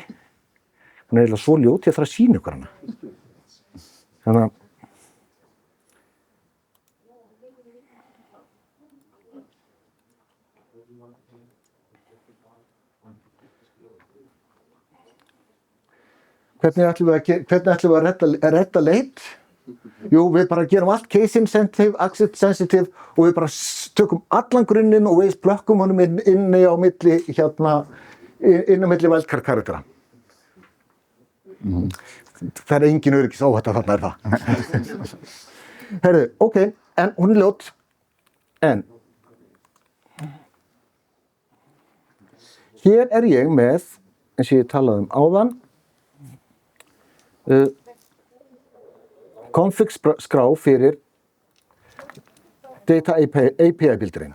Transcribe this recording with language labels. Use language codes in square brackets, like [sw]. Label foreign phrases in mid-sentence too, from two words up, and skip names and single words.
[is] Hún er eiginlega svo ljót, ég þarf að sýna ykkur hana. Þannig að Hvernig ætlum við að redda leit? Jú, við bara gerum allt [en] case insensitive, access sensitive [is] og við bara tökum allan grunninn og við plökkum honum inni á milli wildcard karaktera. Það er engin öryggis áhætta þarna er það. Heyrðu, ok, en hún er ljót. En hér er ég með, eins og ég talaði áðan, config skrá fyrir [en] data API builderinn.